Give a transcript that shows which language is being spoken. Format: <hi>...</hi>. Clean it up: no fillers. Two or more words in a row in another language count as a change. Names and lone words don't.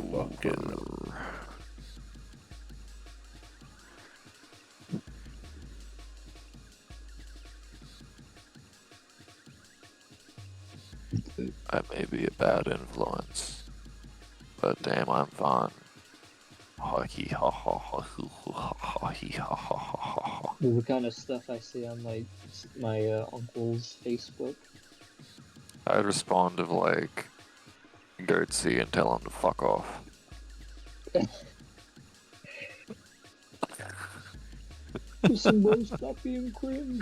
<en>Fucking. I may be a bad influence, but damn, I'm fun. Ha he ha ha ha hoo hoo ha ha he ha ha ha ha ha. The kind of stuff I see on my uncle's Facebook. I'd respond of like, Goatsy and tell him to fuck off. Listen, bro, stop being cringe.</en>